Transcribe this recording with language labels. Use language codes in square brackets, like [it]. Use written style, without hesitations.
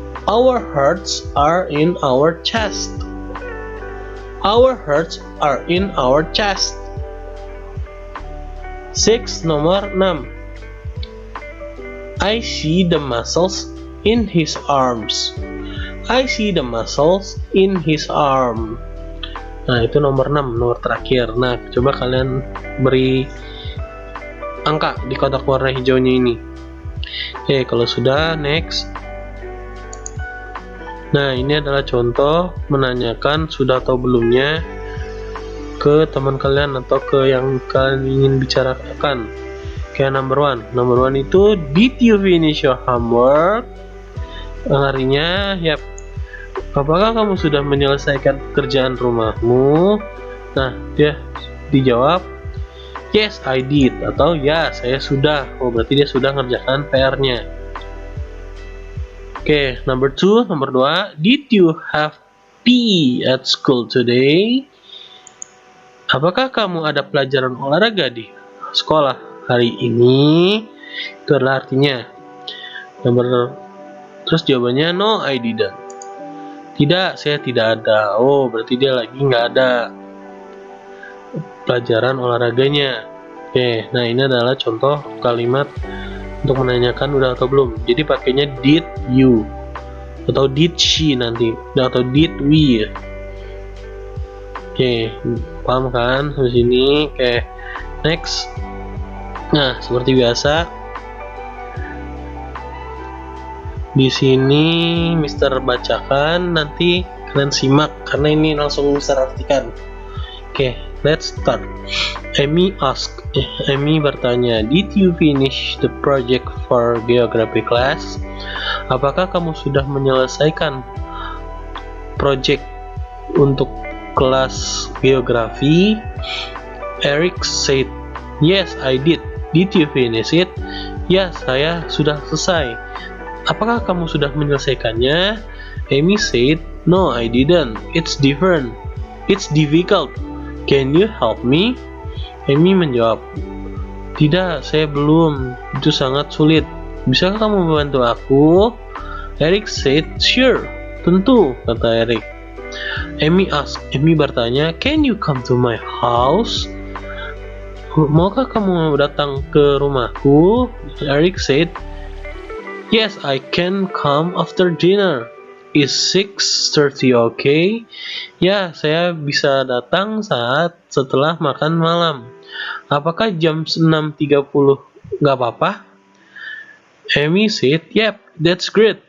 [en] Our hearts are in our chest. Our hearts are in our chest. 6. [id] Nomor 6. [en] I see the muscles in his arms. I see the muscles in his arm. [id] Nah, itu nomor 6, nomor terakhir. Nah, coba kalian beri angka di kotak warna hijaunya ini. Oke, kalau sudah, next. Nah, ini adalah contoh menanyakan sudah atau belumnya ke teman kalian atau ke yang kalian ingin bicarakan. Kayak number 1. [en] Number 1 itu, did you finish your homework? [id] Artinya, yap, apakah kamu sudah menyelesaikan pekerjaan rumahmu? Nah, dia dijawab, [en] yes, I did, [id] atau ya, saya sudah. Oh, berarti dia sudah ngerjakan PR-nya. [en] Oke, number 2, did you have PE at school today? [id] Apakah kamu ada pelajaran olahraga di sekolah hari ini? Itu adalah artinya. Terus jawabannya, [en] no, I didn't. [id] Tidak, saya tidak ada. Oh, berarti dia lagi nggak ada pelajaran olahraganya. Oke, nah ini adalah contoh kalimat untuk menanyakan udah atau belum. Jadi pakainya did you atau did she nanti, atau did we. Oke, paham kan di sini? Oke, next. Nah, seperti biasa di sini Mister bacakan, nanti kalian simak karena ini langsung Mister artikan. [en] Oke, let's start. [id] Amy bertanya, [en] did you finish the project for geography class? [id] Apakah kamu sudah menyelesaikan project untuk kelas geografi? [en] Eric said, yes, I did. Did you finish it? [id] Ya, saya sudah selesai. Apakah kamu sudah menyelesaikannya? [en] Amy said, no, I didn't. It's different. It's difficult. Can you help me? [id] Amy menjawab, tidak, saya belum. Itu sangat sulit. Bisakah kamu membantu aku? [en] Eric said, sure. [id] Tentu, kata Eric. Amy bertanya, [en] can you come to my house? [id] Maukah kamu datang ke rumahku? [en] Eric said, yes, I can come after dinner. Is 6:30 okay? [id] Ya, saya bisa datang saat setelah makan malam. Apakah jam 6:30 nggak apa-apa? [en] Amy said, yep, that's great.